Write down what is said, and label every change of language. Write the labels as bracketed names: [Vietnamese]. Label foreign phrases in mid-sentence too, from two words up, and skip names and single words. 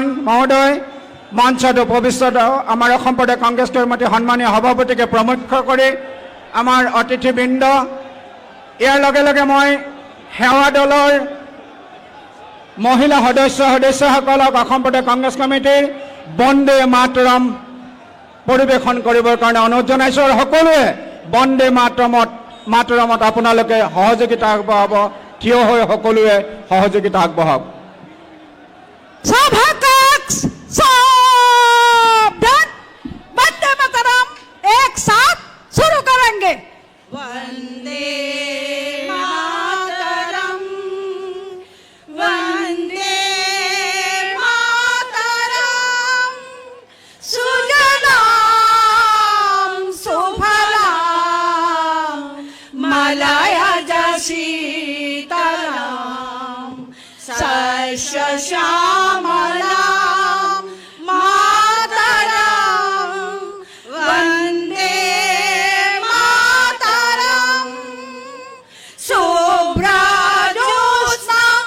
[Assamese] মহোদয়, মঞ্চত উপবিষ্ট আমাৰ অসম প্ৰদেশ কংগ্ৰেছ কমিটিৰ সন্মানীয় সভাপতিকে প্ৰমুখ্য কৰি আমাৰ অতিথিবৃন্দ, ইয়াৰ লগে লগে মই সেৱা দলৰ মহিলা সদস্যসকলক অসম প্ৰদেশ কংগ্ৰেছ কমিটিৰ বন্দে মাতৰম পৰিৱেশন কৰিবৰ কাৰণে অনুৰোধ জনাইছোঁ। আৰু সকলোৱে বন্দে মাতৰমত আপোনালোকে সহযোগিতা আগবঢ়াব, থিয় হৈ সকলোৱে সহযোগিতা আগবঢ়াওক। [Hindi] वंदे मातरम एक साथ शुरू करेंगे। [Sanskrit] वंदे मातरम, वंदे मातरम, सुजलाम सुफलाम मलयज शीतलाम शस्य श्यामलाम मातरम, वंदे मातरम, शुभ्रज्योत्स्ना